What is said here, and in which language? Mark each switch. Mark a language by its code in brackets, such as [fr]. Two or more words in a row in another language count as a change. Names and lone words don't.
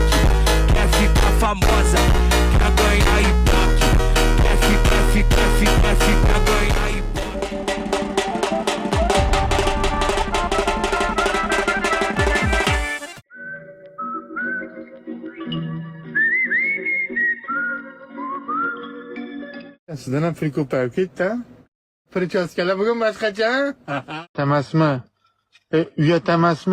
[pt] Quer ficar famosa, quer ganhar ibope. Quer ficar, ganhar ibope. [uz] Sizdan ham pul ko'payib ketdi. Prichaskalar bugun boshqacha. Tamasmi? Uyat emasmi?